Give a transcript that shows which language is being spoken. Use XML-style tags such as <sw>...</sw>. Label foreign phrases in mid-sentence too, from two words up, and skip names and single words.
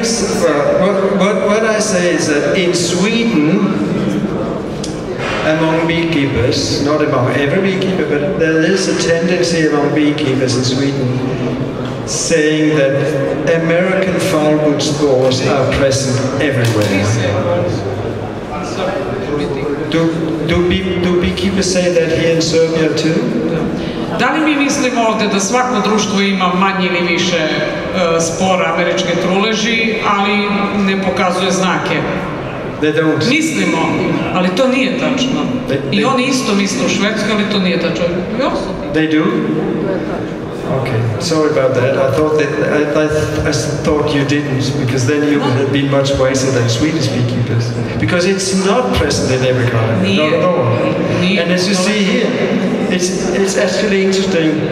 <en>What I say is that in Sweden, among beekeepers, not among every beekeeper, but there is a tendency among beekeepers in Sweden saying that American foulbrood spores are present everywhere. Do beekeepers say that here in Serbia too?</en> <sr>Da li mi mislimo ovdje da svako društvo ima manje ili više spora američke truleži, ali ne pokazuje znake? Mislimo, ali to nije tačno. I oni isto misle u Švedskoj, ali to nije tačno.</sr> <en>They do? Okay, sorry about that. I thought you didn't, because then you would have been much wiser than Swedish beekeepers. Because it's not present in every colony, not at all. And as you see here, it's actually interesting.</en>